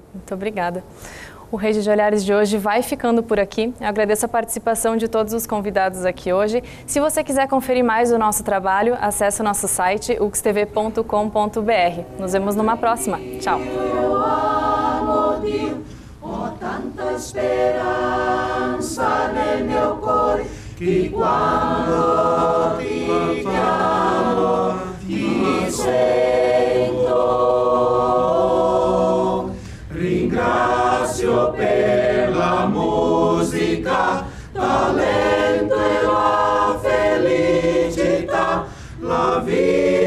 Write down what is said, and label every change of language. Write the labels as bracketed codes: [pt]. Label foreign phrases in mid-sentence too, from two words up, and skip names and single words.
[pt] Muito obrigada. O Rede de Olhares de hoje vai ficando por aqui. Eu agradeço a participação de todos os convidados aqui hoje. Se você quiser conferir mais o nosso trabalho, acesse o nosso site uxtv.com.br. Nos vemos numa próxima. Tchau! [it] Dio, ho tanta speranza nel mio cuore, che quando ti chiamo ti sento. Ringrazio per la musica, talento e la felicità, la vita.